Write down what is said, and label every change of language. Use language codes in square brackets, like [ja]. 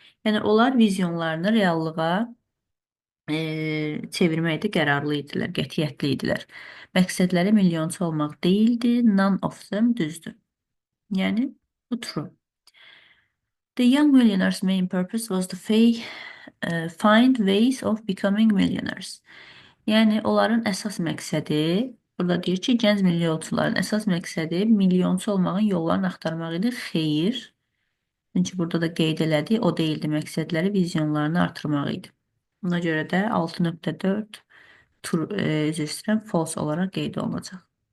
[az] Yəni onlar vizyonlarını reallığa çevirməkdə qərarlı idilər, qətiyyətli idilər. Məqsədləri milyonçu olmaq deyildi. [en] None of them [az] düzdür. Yəni bu true. [en] The young millionaire's main purpose was to find ways of becoming millionaires. [az] Yəni onların əsas məqsədi, burada deyir ki, gənc milyonçuların əsas məqsədi milyonçu olmağın yollarını axtarmaq idi. Xeyr. Çünki burada da qeyd elədi, o deyildi, məqsədləri, vizyonlarını artırmaq idi. Buna görə də 6.4 üzr istəyirəm, false olaraq qeyd olunacaq.